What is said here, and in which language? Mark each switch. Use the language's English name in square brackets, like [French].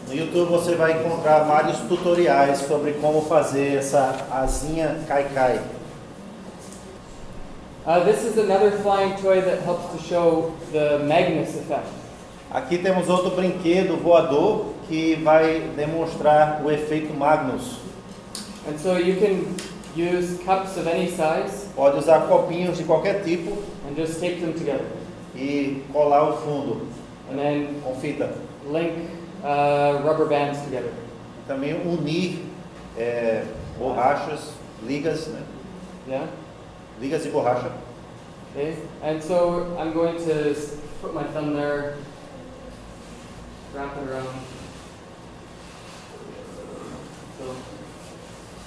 [Portuguese] No YouTube você vai encontrar vários tutoriais sobre como fazer essa asinha cai-cai. [English] This is another flying toy that helps to show the Magnus effect. [Portuguese] Aqui temos outro brinquedo voador que vai demonstrar o efeito Magnus. [English] And so you can use cups of any size [Portuguese] Pode usar copinhos de qualquer tipo [English] and just tape them together. [Portuguese] e colar o fundo [English] And then [Portuguese] com fita. [English] link rubber bands together. [Portuguese] Também unir borrachas, ligas, né? [English] Yeah? [Portuguese] Ligas de borracha. [English] Okay? And so I'm going to put my thumb there, wrap it around. So